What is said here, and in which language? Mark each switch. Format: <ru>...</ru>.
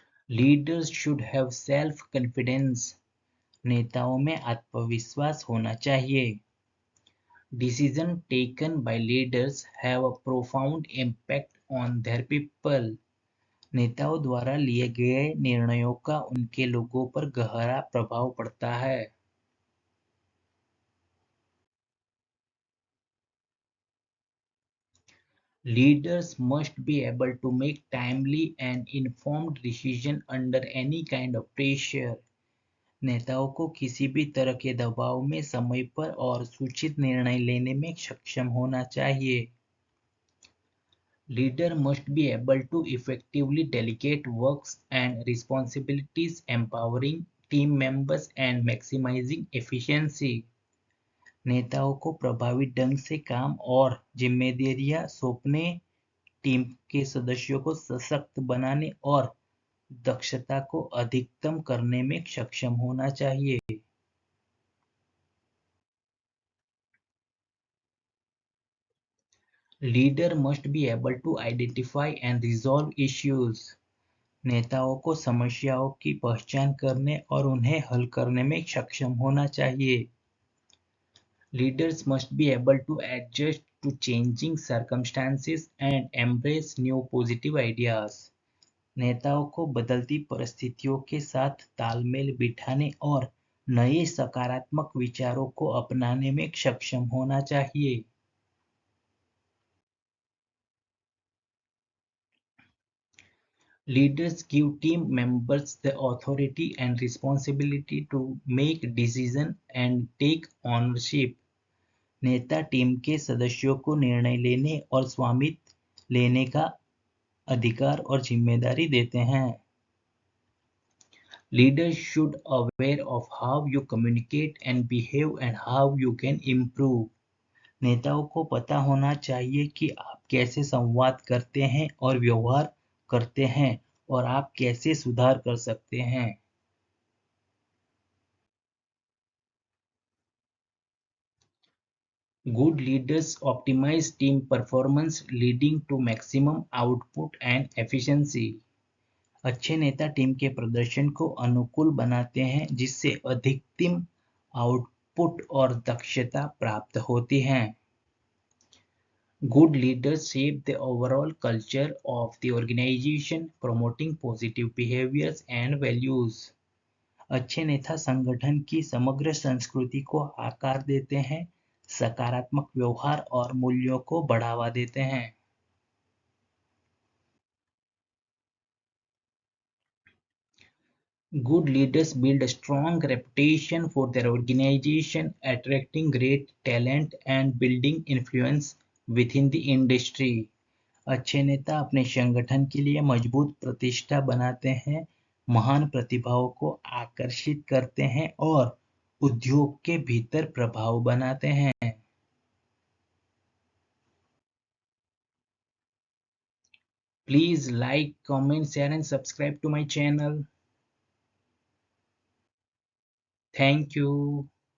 <en>Leaders should have self-confidence.</en> <hi>नेताओं में आत्मविश्वास होना चाहिए.</hi> <en>Decisions taken by leaders have a profound impact on their people.</en> <hi>नेताओं द्वारा लिए गए निर्णयों का उनके लोगों पर गहरा प्रभाव पड़ता है.</hi> <en>Leaders must be able to make timely and informed decisions under any kind of pressure.</en> <hi>नेताओं को किसी भी तरह के दबाव में समय पर और सूचित निर्णय लेने में सक्षम होना चाहिए.</hi> <en>Leader must be able to effectively delegate works and responsibilities, empowering team members and maximizing efficiency.</en> <hi>नेताओं को प्रभावी ढंग से काम और जिम्मेदारियां सौंपने, टीम के सदस्यों को सशक्त बनाने और दक्षता को अधिकतम करने में सक्षम होना चाहिए.</hi> <en>Leader must be able to identify and resolve issues.</en> <hi>नेताओं को समस्याओं की पहचान करने और उन्हें हल करने में सक्षम होना चाहिए.</hi> <en>Leaders must be able to adjust to changing circumstances and embrace new positive ideas.</en> <hi>नेताओं को बदलती परिस्थितियों के साथ तालमेल बिठाने और नए सकारात्मक विचारों को अपनाने में सक्षम होना चाहिए.</hi> <en>Leaders give team members the authority and responsibility to make decisions and take ownership.</en> <hi>नेता टीम के सदस्यों को निर्णय लेने और स्वामित्व लेने का अधिकार और जिम्मेदारी देते हैं.</hi> <en>Leaders should aware of how you communicate and behave and how you can improve.</en> <hi>नेताओं को पता होना चाहिए कि आप कैसे संवाद करते हैं और व्यवहार करते हैं और आप कैसे सुधार कर सकते हैं.</hi> <en>Good leaders optimize team performance leading to maximum output and efficiency.</en> <hi>अच्छे नेता टीम के प्रदर्शन को अनुकूल बनाते हैं जिससे अधिकतम आउटपुट और दक्षता प्राप्त होती है.</hi> <en>Good leaders shape the overall culture of the organization, promoting positive behaviors and values.</en> <hi>अच्छे नेता संगठन की समग्र संस्कृति को आकार देते हैं, सकारात्मक व्यवहार और मूल्यों को बढ़ावा देते हैं.</hi> <en>Good leaders build a strong reputation for their organization, attracting great talent and building influence within the industry.</en> <hi>अच्छे नेता अपने संगठन के लिए मजबूत प्रतिष्ठा बनाते हैं, महान प्रतिभाओं को आकर्षित करते हैं और उद्योग के भीतर प्रभाव बनाते हैं.</hi> <en>Please like, comment, share and subscribe to my channel. Thank you.</en>